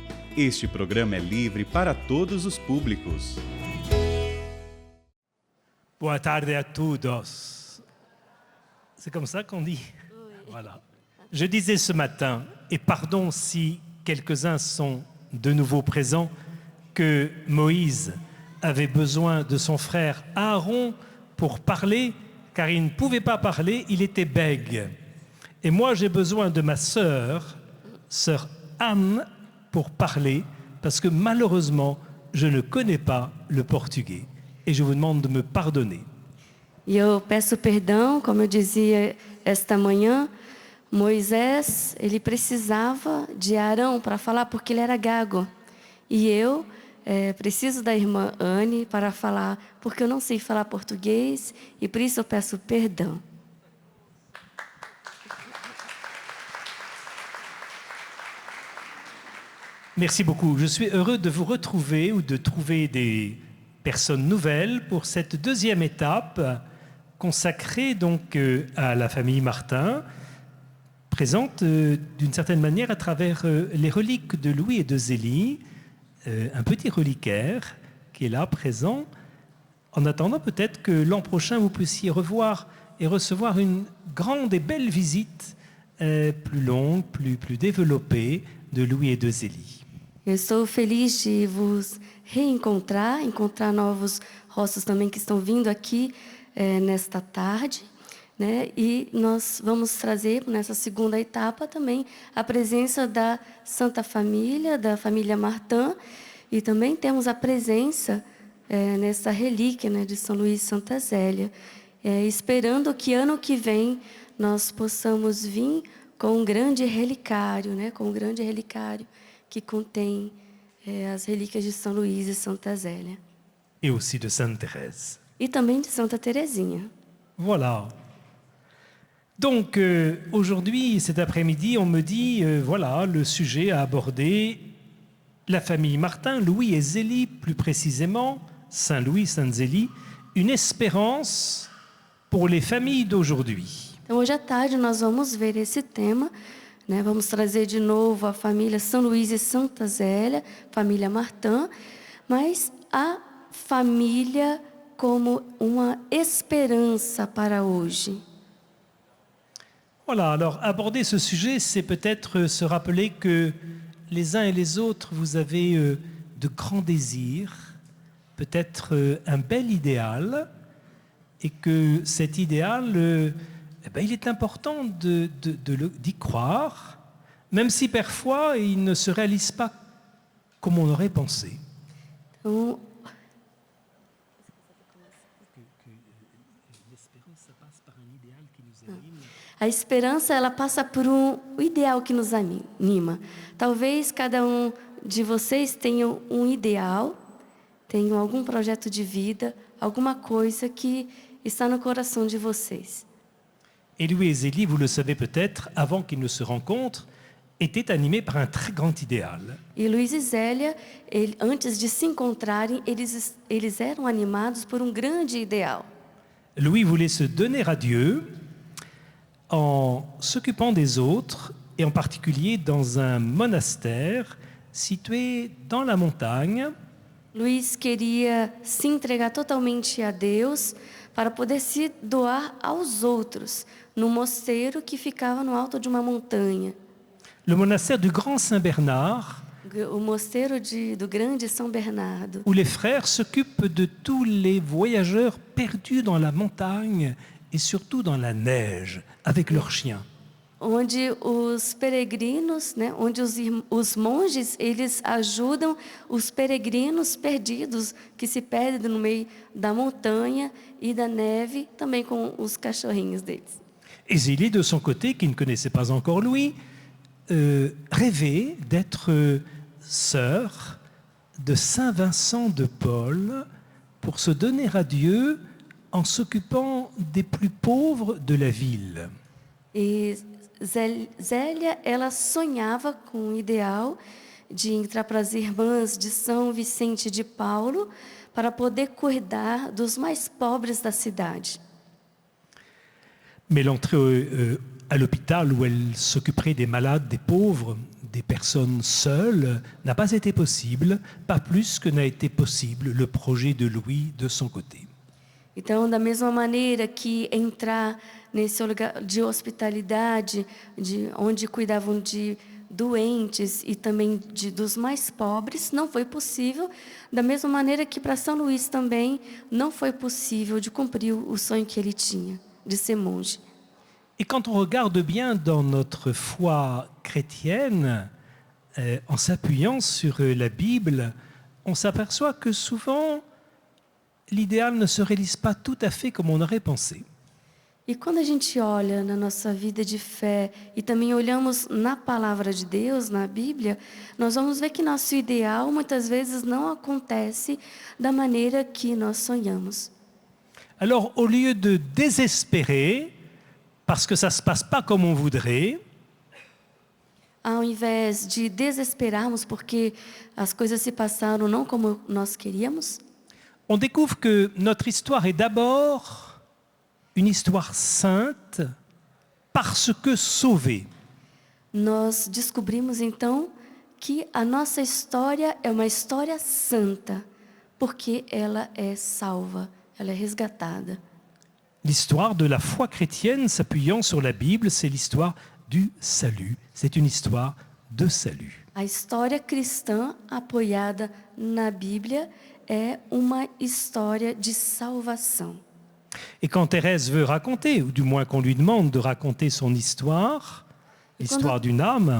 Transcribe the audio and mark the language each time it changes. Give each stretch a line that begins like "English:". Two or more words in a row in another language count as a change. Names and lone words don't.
Portuguese: Este programa é livre para todos os públicos. Boa tarde à todos.
French: C'est comme ça qu'on dit? Oui. Voilà. Je disais ce matin, et pardon si quelques-uns sont de nouveau présents, que Moïse avait besoin de son frère Aaron pour parler, car il ne pouvait pas parler, il était bègue. Et moi, j'ai besoin de ma sœur Anne, pour parler, parce que malheureusement, je ne connais pas le portugais. Et je vous demande de me pardonner.
Portuguese: E eu peço perdão, como eu dizia esta manhã, Moisés, ele precisava de Arão para falar porque ele era gago. E eu preciso da irmã Anne para falar porque eu não sei falar português e por isso eu peço perdão.
French: Merci beaucoup. Je suis heureux de vous retrouver ou de trouver des personnes nouvelles pour cette deuxième étape consacrée donc à la famille Martin, présente d'une certaine manière à travers les reliques de Louis et de Zélie, un petit reliquaire qui est là présent, en attendant peut-être que l'an prochain vous puissiez revoir et recevoir une grande et belle visite plus longue, plus développée de Louis et de Zélie.
Portuguese: Eu estou feliz de vos encontrar novos rostos também que estão vindo aqui nesta tarde, né? E nós vamos trazer nessa segunda etapa também a presença da Santa Família, da família Martin, e também temos a presença nessa relíquia, né, de São Luís e Santa Zélia, esperando que ano que vem nós possamos vir com um grande relicário, né, que contém as relíquias de São Luís e Santa Zélia.
French: Et aussi de Sainte Thérèse.
Portuguese: E também de Santa Teresinha.
French: Voilà. Donc, aujourd'hui, cet après-midi, on me dit, voilà, le sujet à aborder, la famille Martin, Louis et Zélie, plus précisément, Saint-Louis, Sainte-Zélie, une espérance pour les familles d'aujourd'hui.
Portuguese: Então, hoje à tarde, nós vamos ver esse tema, né? Vamos trazer de novo a família São Luís e Santa Zélia, família Martin, mas a família como uma esperança para hoje.
French: Voilà, alors aborder ce sujet, c'est peut-être se rappeler que les uns et les autres, vous avez de grands désirs, peut-être un bel idéal, et que cet idéal, il est important d'y croire, même si parfois il ne se réalise pas comme on aurait pensé.
Portuguese: Então, a esperança, ela passa por um ideal que nos anima. Talvez cada um de vocês tenha um ideal, tenham algum projeto de vida, alguma coisa que está no coração de vocês.
French: Et Louis et Zélie, vous le savez peut-être, avant qu'ils ne se rencontrent, étaient animés par un très grand idéal.
Portuguese: E Luís e Zélia, antes de se encontrarem, eles eram animados por um grande ideal.
French: Louis voulait se donner à Dieu en s'occupant des autres, et en particulier dans un monastère situé dans la montagne.
Portuguese: Luís queria se entregar totalmente a Deus para poder se doar aos outros, num mosteiro que ficava no alto de uma montanha.
French: Le monastère du Grand Saint-Bernard,
Portuguese: O mosteiro do Grande São Bernardo,
French: où les frères s'occupent de tous les voyageurs perdus dans la montagne et surtout dans la neige, avec leurs chiens.
Portuguese: onde os peregrinos, né, onde os monges, eles ajudam os peregrinos perdidos que se perdem no meio da montanha e da neve, também com os cachorrinhos deles.
French: Et Zélie, de son côté, qui ne connaissait pas encore Louis, rêvait d'être sœur de Saint Vincent de Paul pour se donner à Dieu en s'occupant des plus pauvres de la ville.
Portuguese: E Zélia, ela sonhava com o ideal de entrar para as irmãs de São Vicente de Paulo para poder cuidar dos mais pobres da cidade.
French: Mais l'entrée à l'hôpital où elle s'occuperait des malades, des pauvres, des personnes seules n'a pas été possible, pas plus que n'a été possible le projet de Louis de son côté.
Portuguese: Então, da mesma maneira que entrar nesse lugar de hospitalidade, onde cuidavam de doentes e também dos mais pobres, não foi possível. Da mesma maneira que para São Luís também não foi possível de cumprir o sonho que ele tinha, de ser monge.
French: Et quand on regarde bien dans notre foi chrétienne, en s'appuyant sur la Bible, on s'aperçoit que souvent, l'idéal ne se réalise pas tout à fait comme on aurait pensé.
Portuguese: E quando a gente olha na nossa vida de fé e também olhamos na palavra de Deus, na Bíblia, nós vamos ver que nosso ideal muitas vezes não acontece da maneira que nós sonhamos.
French: Alors, au lieu de désespérer, parce que ça ne se passe pas comme on voudrait,
Portuguese: Ao invés de desesperarmos porque as coisas se passaram não como nós queríamos,
French: on découvre que notre histoire est d'abord une histoire sainte parce que sauvée.
Portuguese: nós descobrimos então que a nossa história é uma história santa, porque ela é salva, ela é resgatada.
French: L'histoire de la foi chrétienne s'appuyant sur la Bible, c'est l'histoire du salut. C'est une histoire de salut.
Portuguese: A história cristã apoiada na Bíblia é uma história de salvação.
French: Et quand Thérèse veut raconter, ou du moins qu'on lui demande de raconter son histoire, l'histoire d'une âme,